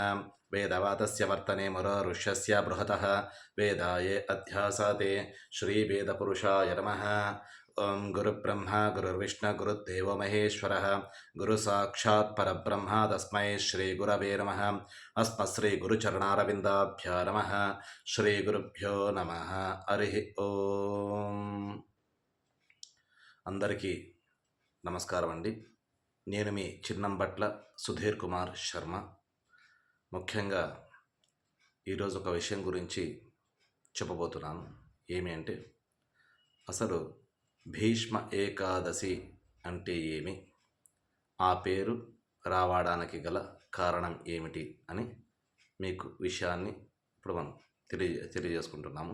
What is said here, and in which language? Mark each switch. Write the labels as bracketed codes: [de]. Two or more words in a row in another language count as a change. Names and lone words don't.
[sa] वेदवातस्य वर्तने मुरऋष्यस्य बृहतः वेदाये अध्यासाते श्रीवेदपुरुषाय नमः। ओं गुरुब्रह्मा गुरुर्विष्णु गुरुदेवो महेश्वरः गुरुसाक्षात् परब्रह्म तस्मै श्रीगुरवे नमः। अस्मत्श्रीगुरुचरणारविन्दाभ्यो नमः। श्रीगुरुभ्यो नमः। हरिः ఓం। [te] అందరికీ నమస్కారం అండి। నేను మీ చిన్నంబట్ల సుధీర్ కుమార్ శర్మ। ముఖ్యంగా ఈరోజు ఒక విషయం గురించి చెప్పబోతున్నాను। ఏమి అంటే అసలు భీష్మ ఏకాదశి అంటే ఏమి, ఆ పేరు రావడానికి గల కారణం ఏమిటి అని మీకు విషయాన్ని ఇప్పుడు మనం తెలియజేసుకుంటున్నాము।